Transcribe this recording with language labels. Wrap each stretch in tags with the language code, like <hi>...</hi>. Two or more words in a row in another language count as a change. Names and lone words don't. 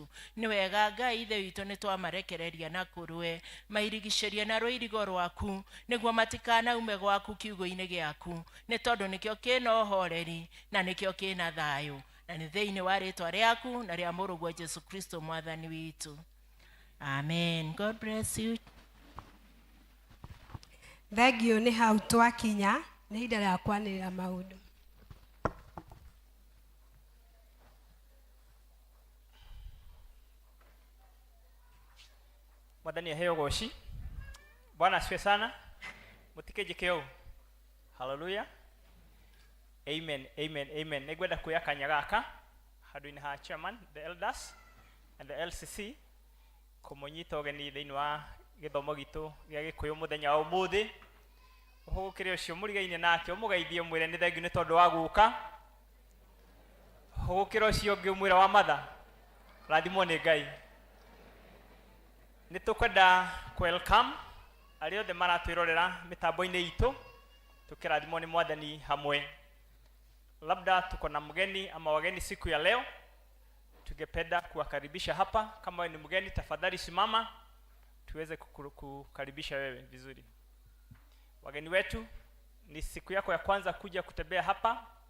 <ki>Nĩ wega Ngai Ithe witũ nĩ twamarekereria na kũrũe mairigicĩrie na rũirigo rwaku nĩguo matikanaume gwaku kiugo-inĩ gĩaku nĩ tondũ nĩkĩo kĩna ũhoreri na nĩkĩo kĩna thayũ. na nĩ thĩinĩ wa rĩtwa rĩaku na rĩa mũrũguo Jesu Kristo mwathani witũ.</ki> <en>Amen. God bless you.</en> <ki>Thengio nĩ hau twakinya, nĩ ihinda rĩa kwanĩrĩra maũndũ. Mwathani aheo goshi.</ki> <sw>Bwana asifiwe sana.</sw> <ki>Mutikeje keo. Hallelujah. Amen. Amen. Amen. Negwenda kuya kanya gaka handu-inĩ ha chairman,</ki> <en>the elders and the LCC</en> <ki>kũmũnyita ũgeni thĩinĩ wa gĩthomo gitũ gĩa Gĩkũyũ mũthenya wa ũmũthĩ. Ũhũgũkĩre ũcio mũrigaine nake ũmũgeithie mwĩre nĩ thengiũ nĩ tondũ wa gũka. Ũhũgũkĩre ũcio ũngĩ ũmwĩra wa matha rathimwo nĩ Ngai. Nĩ tũkwenda welcome arĩa othe maratwĩrorera mĩtambo-inĩ itũ tukirathimwo nĩ Mwathani hamwe.</ki> <sw>Labda tuko na mgeni ama wageni siku ya leo, tungependa kuwakaribisha hapa. Kama wewe ni mgeni, tafadhali simama tuweze kukaribisha wewe vizuri. Wageni wetu, ni siku yako ya kwanza kuja kutembea hapa?</sw>